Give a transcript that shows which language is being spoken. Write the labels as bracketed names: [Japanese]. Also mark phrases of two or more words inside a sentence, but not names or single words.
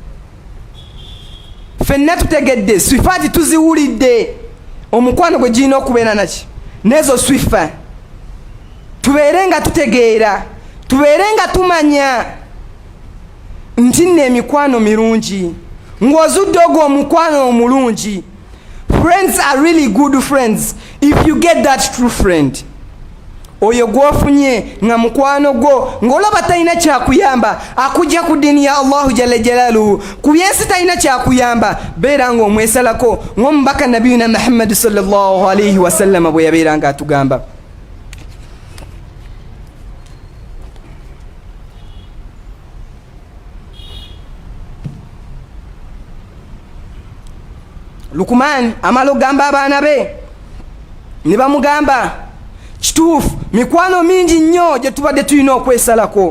[Ganda] Ffenna tutegedde, swifaati tuziwulidde, omukwano gwe girina okubeera naki n'ezo swifa. Tubeere nga tutegeera, tubeere nga tumanya nti nno emikwano mirungi, ng'ozudde ogwo omukwano omulungi. [English] Friends are really good friends if you get that true friend. [Ganda] Oyo gwofunye nga mukwano gwo ng'olaba talina kyakuyamba, akujja ku ddiini ya Allahu [Arabic] جل جلاله, [Ganda] ku byensi talina kyakuyamba, beera ng'omwesalako ng'omubaka nabiyuna Muhammad [Arabic] صلى الله عليه وسلم [Ganda] bwe yabeera nga atugamba. Lukman amalo gamba abaana be ne bamugamba kituufu mikwano mingi nnyo gye tubadde tulina okwesalako.